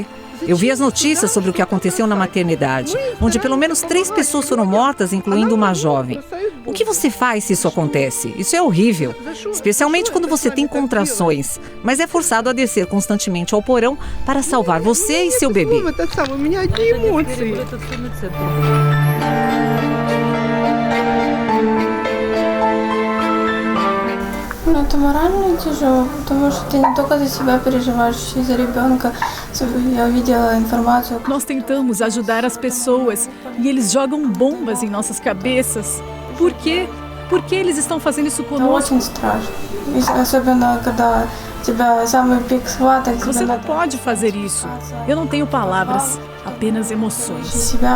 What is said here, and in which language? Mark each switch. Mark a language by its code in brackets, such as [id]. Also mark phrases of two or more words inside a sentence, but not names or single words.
[pt] Eu vi as notícias sobre o que aconteceu na maternidade, onde pelo menos 3 pessoas foram mortas, incluindo uma jovem. O que você faz se isso acontece? Isso é horrível, especialmente quando você tem contrações, mas é forçado a descer constantemente ao porão para salvar você e seu bebê. [ru] Это морально тяжело, потому что ты не только за себя переживаешь, и за ребенка. Я видела информацию. [pt] Nós tentamos ajudar as pessoas e eles jogam bombas em nossas cabeças. Por quê? Por que eles estão fazendo isso conosco? Você não pode fazer isso. Eu não tenho palavras, apenas emoções.